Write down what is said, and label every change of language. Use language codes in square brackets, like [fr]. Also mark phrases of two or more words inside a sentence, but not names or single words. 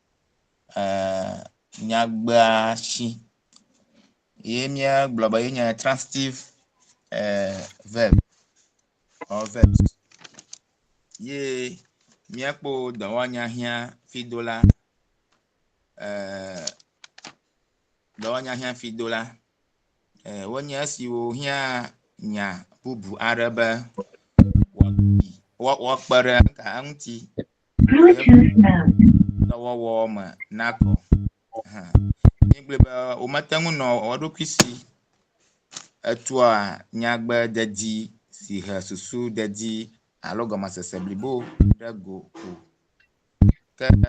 [ee] nyagbea si ye mia gblɔ be ye nye [en] transitive verb or verbs [ee] ye miakpo Dawonya hiã fidola Dawonya hiã fidola wonye esiwo hiã nya bubu aɖe be wɔkpe ɖe ka ŋuti dɔwɔwɔ me nakɔ migblɔ be womete ŋu nɔ wɔɖokui si etua nyagbe dedi si he susu dedi alo gɔmesese blibo ɖe go o ke